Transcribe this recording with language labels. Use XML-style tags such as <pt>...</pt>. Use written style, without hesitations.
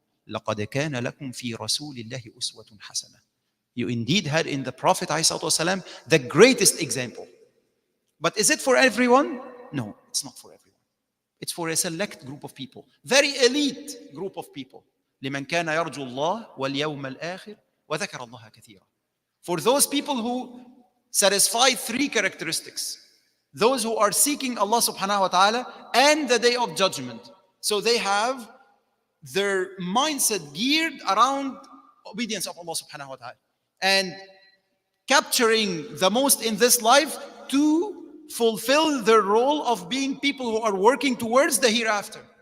<ar>لَقَدْ كَانَ لَكُمْ فِي رَسُولِ اللَّهِ أُسْوَةٌ حَسَنَةٌ.</ar> <en>You indeed had in the Prophet ﷺ the greatest example. But is it for everyone? No, it's not for everyone. It's for a select group of people, very elite group of people.</en> <ar>لمن كان يرجو الله واليوم الآخر وذكر الله كثيرا.</ar> <en>For those people who satisfy three characteristics. Those who are seeking Allah subhanahu wa ta'ala and the day of judgment. So they have their mindset geared around obedience of Allah subhanahu wa ta'ala. And capturing the most in this life to fulfill their role of being people who are working towards the hereafter.</en>